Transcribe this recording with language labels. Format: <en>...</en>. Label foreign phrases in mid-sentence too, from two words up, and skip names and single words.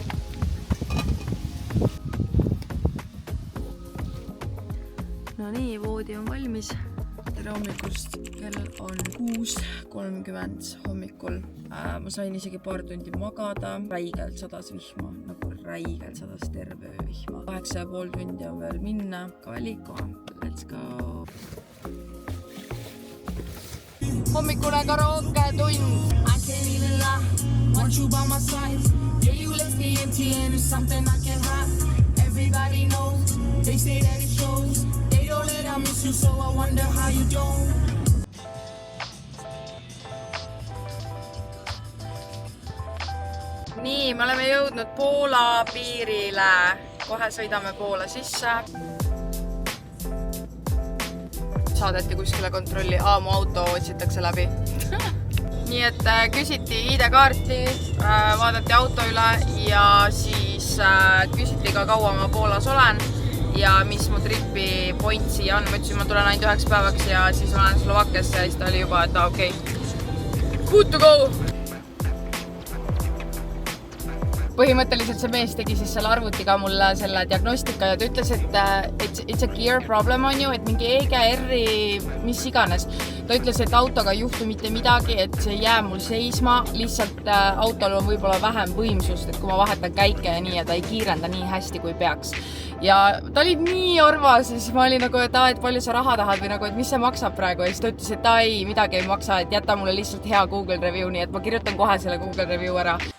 <et>No nii, voodi on valmis. Tere hommikust, kell on 6:30 hommikul. Ma sain isegi paar tundi magada. Räigelt sadas vihma, nagu räigelt sadas terve vihma. 8,5 tundi on veel minna. Kaliko,</et> <en>let's go!</en> <et>Hommikune karaoke tund.</et> <en>I can't even lie, want you by my side. Yeah, you left me empty and it's something I can't hide. Everybody knows, they say that it shows. I miss you, so I wonder how you don't.</en> <et>Nii, me oleme jõudnud Poola piirile. Kohe sõidame Poola sisse. Saadeti kuskile kontrolli. Mu auto otsitakse läbi. Nii et küsiti ID-kaarti, vaadati auto üle ja siis küsiti ka kaua ma Poolas olen. Ja mis mu tripi point siia on. Ma ütlesin, ma tulen ainult 9 päevaks ja siis ma olen Slovakkiasse ja siis ta oli juba, et okei.</et> <en>Good to go!</en> <et>Põhimõtteliselt see mees tegi siis selle arvutiga mulle selle diagnostika ja ta ütles, et</et> <en>it's a gear problem</en> <et>on ju, et mingi EGR-i mis iganes. Ta ütles, et autoga ei juhtu mitte midagi, et see jää mul seisma, lihtsalt autol on võib-olla vähem võimsust, et kui ma vahetan käike ja nii ja ta ei kiirenda nii hästi kui peaks. Ja ta oli nii arvas ja siis ma olin nagu, et palju sa raha tahad või nagu, et mis see maksab praegu ja siis ta ütles, et ei, midagi ei maksa, et jäta mulle lihtsalt hea Google review, nii et ma kirjutan kohe selle Google review ära.</et>